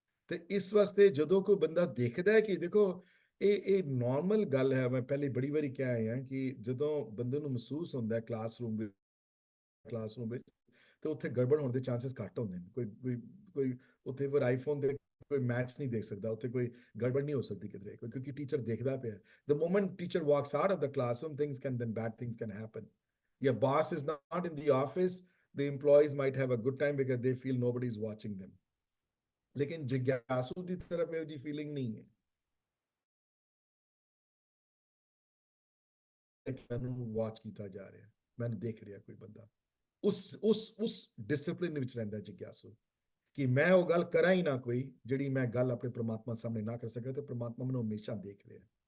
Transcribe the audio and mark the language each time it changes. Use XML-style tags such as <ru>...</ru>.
<pa>ਤੇ ਇਸ ਵਾਸਤੇ ਜਦੋਂ ਕੋਈ ਬੰਦਾ ਦੇਖਦਾ ਹੈ ਕਿ ਦੇਖੋ ਇਹ ਨਾਰਮਲ ਗੱਲ ਹੈ, ਮੈਂ ਪਹਿਲੇ ਬੜੀ ਵਾਰੀ ਕਿਹਾ ਹੈ ਕਿ ਜਦੋਂ ਬੰਦੇ ਨੂੰ ਮਹਿਸੂਸ ਹੁੰਦਾ ਹੈ ਕਲਾਸਰੂਮ ਵਿੱਚ ਤੇ ਉੱਥੇ ਗੜਬੜ ਹੋਣ ਦੇ ਚਾਂਸਸ ਘੱਟ ਹੁੰਦੇ ਨੇ। ਕੋਈ ਉੱਥੇ ਫਿਰ ਆਈਫੋਨ ਦੇ ਕੋਈ ਮੈਚ ਨਹੀਂ ਦੇਖ ਸਕਦਾ, ਉੱਥੇ ਕੋਈ ਗੜਬੜ ਨਹੀਂ ਹੋ ਸਕਦੀ ਕਿਧਰੇ, ਕਿਉਂਕਿ ਟੀਚਰ ਦੇਖਦਾ ਪਿਆ।</pa> <en>The moment teacher walks out of the classroom, bad things can happen. Your boss is not in the office, the employees might have a good time because they feel nobody is watching them.</en> <hi>लेकिन जिज्ञासु की तरफ ये जी feeling नहीं है, मैंने watch किया जा रहा है, मैंने देख रहा कोई बंदा, उस डिसिप्लिन</hi> <pa>ਵਿੱਚ ਰਹਿੰਦਾ ਜਿਗਿਆਸੂ ਕਿ ਮੈਂ ਉਹ ਗੱਲ ਕਰਾਂ ਹੀ ਨਾ ਕੋਈ ਜਿਹੜੀ ਮੈਂ ਗੱਲ ਆਪਣੇ ਪ੍ਰਮਾਤਮਾ ਸਾਹਮਣੇ ਨਾ ਕਰ ਸਕਾਂ, ਤੇ ਪ੍ਰਮਾਤਮਾ ਮੈਨੂੰ ਹਮੇਸ਼ਾ ਦੇਖ ਰਿਹਾ।</pa>